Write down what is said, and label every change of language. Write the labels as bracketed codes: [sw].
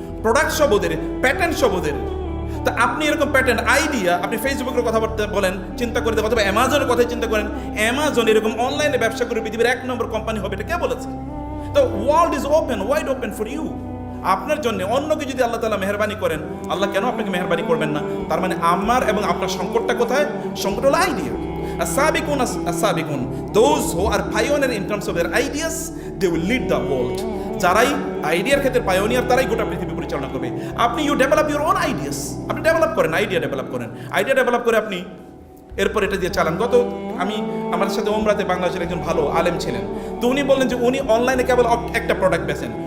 [bn] Product সব ওদের, patent সব ওদের। তা আপনি এরকম প্যাটার্ন আইডিয়া, আপনি ফেসবুকের কথা বলেন, চিন্তা করে, অথবা অ্যামাজনের কথাই চিন্তা করেন। অ্যামাজন এরকম অনলাইনে ব্যবসা করে পৃথিবীর 1 নম্বর কোম্পানি হবে, এটা কে বলেছে? তো [en] World is open, wide open for you. [bn] আপনার জন্য অন্যকে যদি আল্লাহ তাআলা মেহেরবানি করেন, আল্লাহ কেন আপনাকে মেহেরবানি করবেন না? তার মানে আমার এবং আপনার সংকটটা কোথায়? সংকট হলো idea. [en] as-sabiqun, those who are pioneer in terms of their ideas, they will lead the world. [bn] যারাই আইডিয়ার ক্ষেত্রে পায়োনিয়ার, তারাই গোটা পৃথিবী পরিচালনা করবে। আপনি [en] you develop your own ideas, [bn] আপনি ডেভেলপ করেন, আইডিয়া ডেভেলপ করে আপনি এরপর এটা দিয়ে চালান। আমার সাথে ওমরাতে বাংলাদেশের একজন ভালো আলেম ছিলেন, তো উনি বললেন যে উনি অনলাইনে কেবল একটা প্রোডাক্ট বেচেন।